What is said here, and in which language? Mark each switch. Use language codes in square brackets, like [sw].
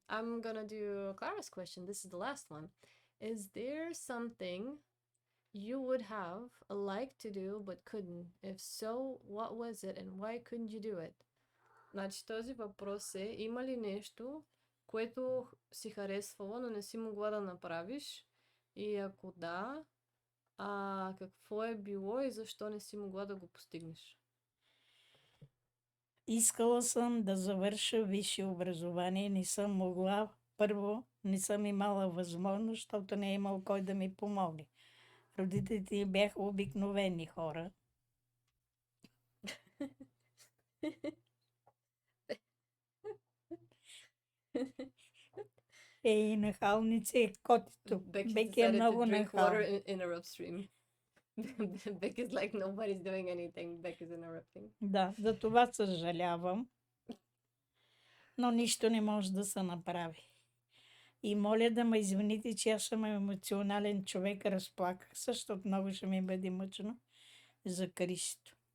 [en] I'm gonna do Clara's question. This is the last one. Is there something you would have liked to do but couldn't? If so, what was it, and why couldn't you do it? [bg] Значи този въпрос е, има ли нещо, което си харесвала, но не си могла да направиш? И ако да, какво е било и защо не си могла да го постигнеш? Искала съм да завърша висше образование, не съм могла. Първо, не съм имала възможност, защото не е имал кой да ми помогне. Родителите ми бяха обикновени хора. И нахалници е котито. Беки е много нахална. [en] In her upstream. Beck is like, nobody's doing anything. Beck is interrupting. [bg] Да, за това съжалявам. но нищо не може да се направи. И моля да ме извините, че аз съм емоционален човек, разплаках се, защото много ще ми бъде мъчно за Кристо.